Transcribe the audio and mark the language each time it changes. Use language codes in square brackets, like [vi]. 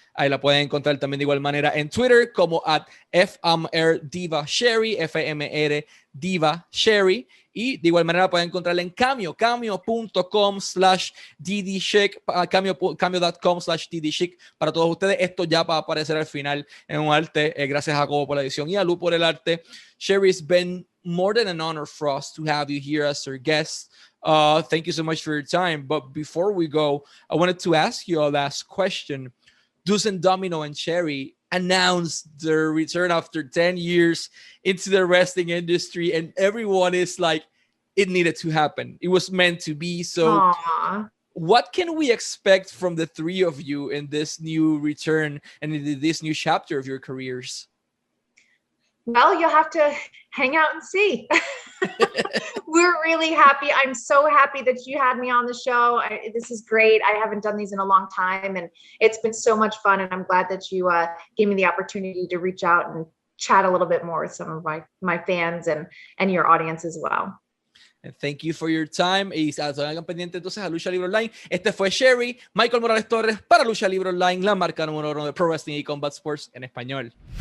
[es] Ahí la pueden encontrar también de igual manera en Twitter como @FMRDivaSherry, FMR Diva Sherry. Y de igual manera la pueden encontrar en cameo.com/DDShick, cameo.com/DDShick para todos ustedes. Esto ya va a aparecer al final en un arte. Gracias a Jacobo por la edición y a Lu por el arte. [en] Sherry, it's been more than an honor for us to have you here as our guest. Thank you so much for your time. But before we go, I wanted to ask you a last question. Deuce Domino and Sherry announced their return after 10 years into the wrestling industry, and everyone is like, it needed to happen. It was meant to be. So Aww. What can we expect from the three of you in this new return and in this new chapter of your careers? Well, you'll have to hang out and see. We're really happy. I'm so happy that you had me on the show. This is great. I haven't done these in a long time, and it's been so much fun. And I'm glad that you gave me the opportunity to reach out and chat a little bit more with some of my fans and your audience as well. And thank you for your time. [es] Y hagan pendiente entonces a Lucha Libre Online. Este fue Sherry, Michael Morales Torres para Lucha Libre Online, la marca número 1 de Pro Wrestling y Combat Sports en español.